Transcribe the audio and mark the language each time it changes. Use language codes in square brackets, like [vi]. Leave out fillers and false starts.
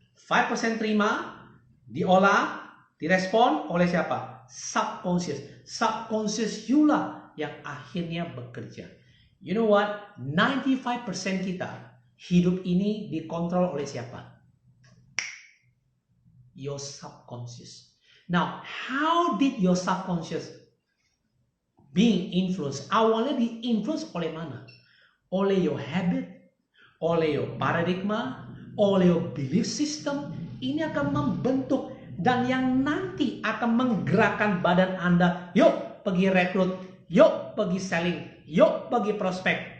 [id] 5% terima, diolah, direspon oleh siapa? [en] Subconscious. [id] Subconscious you lah yang akhirnya bekerja. [en] You know what? [id] 95% kita hidup ini dikontrol oleh siapa? [en] Your subconscious. Now, how did your subconscious being influenced? [id] Awalnya di-influence oleh mana? Oleh your habit, oleh your paradigma, oleh your belief system. Ini akan membentuk dan yang nanti akan menggerakkan badan Anda. Yuk pergi rekrut, yuk pergi selling, yuk pergi prospek.